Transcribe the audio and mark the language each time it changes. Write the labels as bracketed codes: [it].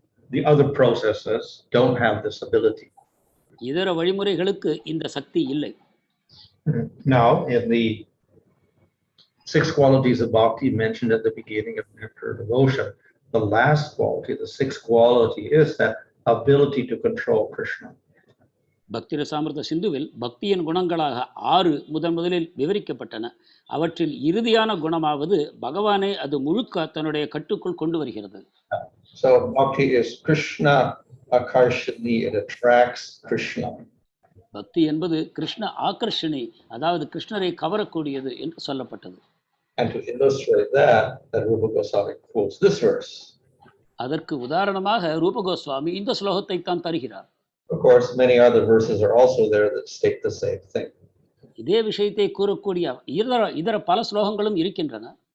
[en] The other processes don't have this ability. [ta] இதர வழிமுறைகளுக்கு இந்த சக்தி இல்லை. [en] Now, in the 6 qualities of bhakti mentioned at the beginning of nectar devotion, the last quality, the 6th quality, is that ability to control Krishna. [ta] பக்தி ரசாமிர்த சிந்துவில் பக்தியின் குணங்களாக 6 முதலில் விவரிக்கப்பட்டன. அவற்றில் இறுதியான குணமாவது பகவானை அது முழுக்க தன்னுடைய கட்டுக்குள் கொண்டு வருகிறது. [en] So bhakti is Krishna akarshani, it attracts Krishna. [ta] பக்தி என்பது கிருஷ்ண ஆகர்ஷணி, அதாவது கிருஷ்ணரை கவரக்கூடியது என்று சொல்லப்பட்டது. [en] And to illustrate that Rupa Goswami quotes this verse. [ta] அதற்கு உதாரணமாக ரூப கோஸ்வாமி இந்த ஸ்லோகத்தை தான் தருகிறார். [en] Of course, many other verses are also there that state the same thing. [ta] இதே விஷயத்தை கூறக்கூடிய இதர பல ஸ்லோகங்களும் இருக்கின்றன.